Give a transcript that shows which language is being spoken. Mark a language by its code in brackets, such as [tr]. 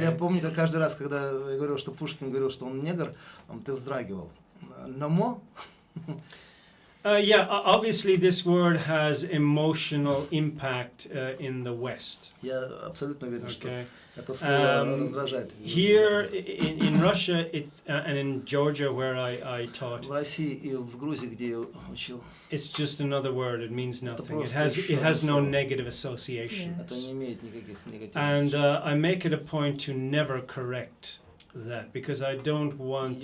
[ru] Я помню, как каждый раз, когда я говорил, что Пушкин говорил, что он негр, ты вздрагивал. [en] No more? Yeah, obviously this word has emotional impact in the West. [ru] Я абсолютно уверен, что [en] Okay. [ru] это слово раздражает. [en] Here in Russia, it's and in Georgia where I taught, [ru] В России и в Грузии, где я учил, [en] it's just another word. It means nothing. It [ru] просто [en] has no [ru] слово. [en] negative association. Yeah. [ru] это не имеет никаких негативных. [en] And I make it a point to never correct that because I don't want